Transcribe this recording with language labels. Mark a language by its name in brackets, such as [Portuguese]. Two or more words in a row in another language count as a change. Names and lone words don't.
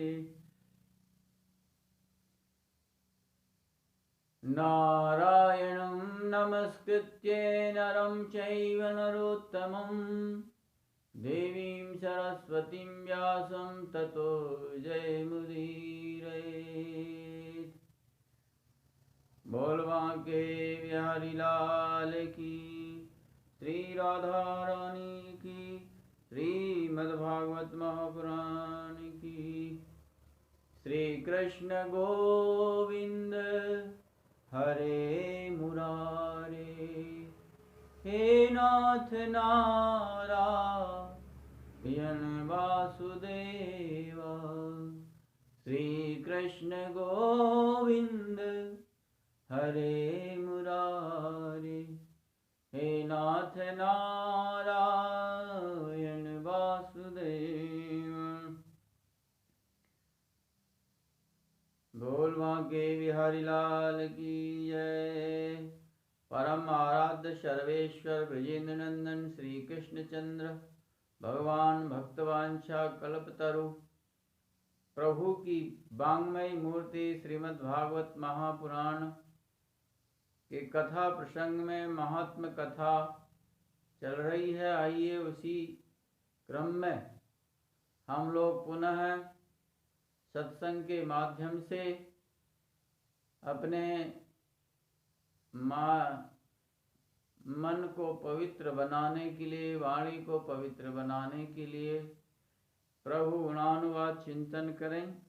[Sanskrit] नारायणं नमस्कृत्य नरं चैव नरोत्तमं देवीं सरस्वतीं व्यासं ततो जयमुदीरयेत्। [Hindi] बोल बांके बिहारी लाल की, श्री राधा रानी की, श्रीमद्भागवत महापुराण की। श्री कृष्ण गोविंद हरे मुरारे, हे नाथ नारायण वासुदेवा। श्री कृष्ण गोविंद हरे मुरारे, हे नाथ नारायण वासुदेवा। बोल बांके बिहारी लाल की जय। परम आराध्य सर्वेश्वर ब्रजेंद्र नंदन श्री कृष्ण चंद्र भगवान भक्तवांछा कल्पतरु प्रभु की वांग्मयी मूर्ति श्रीमद्भागवत महापुराण के कथा प्रसंग में महात्म कथा चल रही है। आइए उसी क्रम में हम लोग पुनः सत्संग के माध्यम से अपने मन को पवित्र बनाने के लिए, वाणी को पवित्र बनाने के लिए प्रभु गुणानुवाद चिंतन करें।